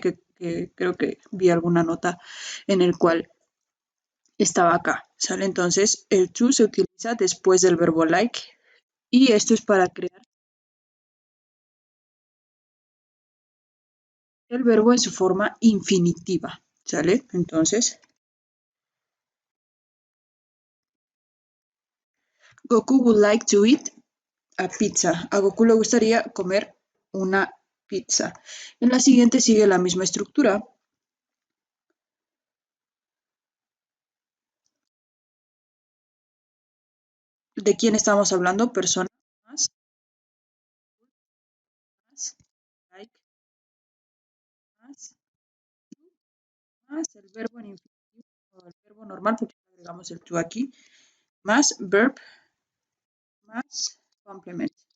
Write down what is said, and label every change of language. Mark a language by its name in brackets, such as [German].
[Spanish] Que creo que vi alguna nota en el cual estaba acá. ¿Sale? Entonces, el to se utiliza después del verbo like y esto es para crear el verbo en su forma infinitiva. ¿Sale? Entonces, [English] Goku would like to eat a pizza. [Spanish] A Goku le gustaría comer una pizza. En la siguiente sigue la misma estructura. ¿De quién estamos hablando? Personas más, like, más, más el verbo en infinitivo o el verbo normal, porque agregamos el to aquí, más verb, más complement.